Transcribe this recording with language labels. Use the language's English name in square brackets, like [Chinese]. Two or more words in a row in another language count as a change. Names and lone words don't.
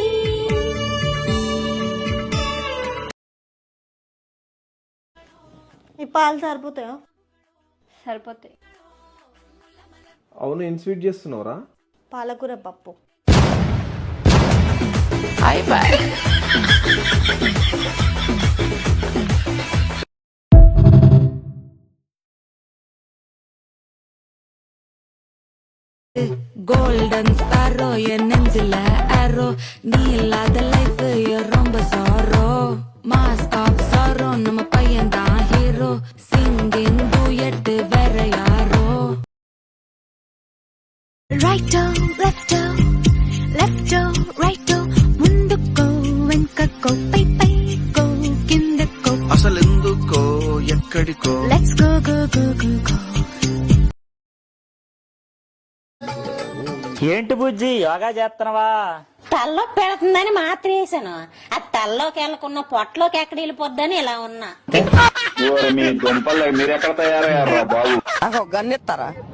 [Telugu] ఈ పాలు సరిపోతాయా? సరిపోతాయి. అవును, ఏం స్వీట్ చేస్తున్నావురా? పాలకూర పప్పు. [English] golden sparrow [Tamil] என் நெஞ்சில ஆரோ, நீ இல்லாத லைஃப் ரொம்ப சாரோ. [English] mask of sorrow, [Tamil] நம்ம பையன் தான் ஹீரோ. [English] singing duet [Tamil] வேற யாரோ. [Telugu] రైటో లెఫ్టో లెఫ్టో రైటో, ముందుకో వెనకకో పై పైకో కిందకో, అసలెందుకో ఎక్కడికో, [English] let's go go go go go. [Telugu] ఏంటి బుజ్జి, యోగా చేస్తున్నావా? తల్లో పెడుతుందని మాత్రం వేసాను. ఆ తల్లోకి వెళ్ళకున్న పొట్టలోకి ఎక్కడ వెళ్ళిపోద్దని ఇలా ఉన్నా. మీ గొంపల్లో మీరు ఎక్కడ తయారయ్యారా బాబు? నాకు గన్నిస్తారా?